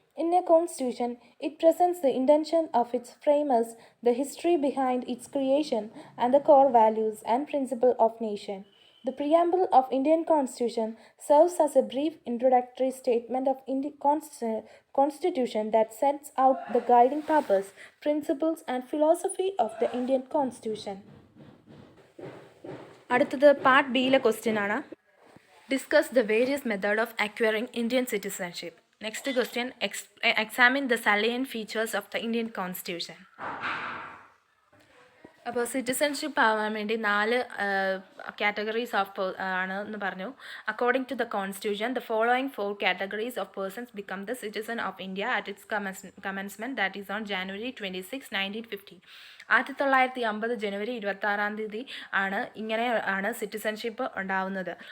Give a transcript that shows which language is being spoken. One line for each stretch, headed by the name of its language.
English: In a constitution, it presents the intention of its framers, the history behind its creation, and the core values and principles of nation. The preamble of Indian Constitution serves as a brief introductory statement of Constitution that sets out the guiding purpose, principles, and philosophy of the Indian Constitution.
Malayalam: അടുത്തത് part ബിയിലെ question ആണ്.
English: Discuss the various method of acquiring Indian citizenship. Next question, examine the salient features of the Indian constitution.
Malayalam: അപ്പോൾ citizenship ആവാൻ വേണ്ടി 4 categories of ആണ് എന്ന് പറഞ്ഞു.
English: According to the constitution, the following 4 categories of persons become the citizen of India at its commencement, that is on January 26, 1950.
Malayalam: 1950 ജനുവരി 26 ആണ് ഇങ്ങനെ ആണ് citizenship ഉണ്ടാവുന്നത്.